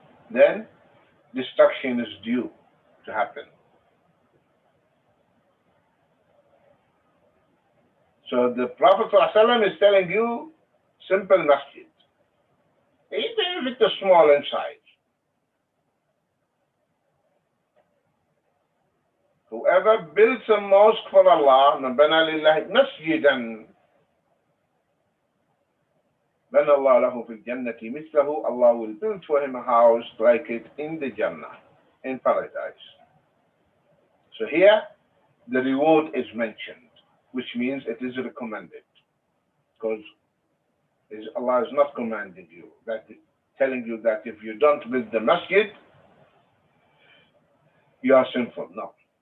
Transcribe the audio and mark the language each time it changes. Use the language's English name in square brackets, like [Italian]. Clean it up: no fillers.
[English] Then destruction is due to happen. So the Prophet ﷺ is telling you, simple masjid, even if it's small in size. Whoever builds a mosque for Allah, [Arabic] مَنْ بَنَى لِلَّهِ مَسْجِدًا بَنَى اللَّهُ لَهُ فِي الْجَنَّةِ مِثْلَهُ. [English] Allah will build for him a house like it in the Jannah, in paradise. So here, the reward is mentioned, which means it is recommended. Because Allah is not commanding you, telling you that if you don't build the masjid, you are sinful. No.